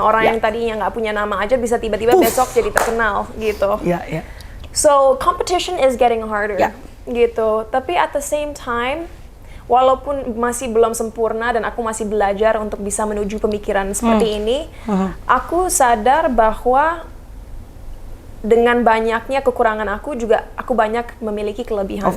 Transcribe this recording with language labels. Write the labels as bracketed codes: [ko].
[id] Orang yang tadinya nggak punya nama aja bisa tiba-tiba besok jadi terkenal gitu. [en] So competition is getting harder. [id] Gitu, tapi [en] at the same time, [id] walaupun masih belum sempurna dan aku masih belajar untuk bisa menuju pemikiran seperti ini, aku sadar bahwa dengan banyaknya kekurangan aku juga aku banyak memiliki kelebihan.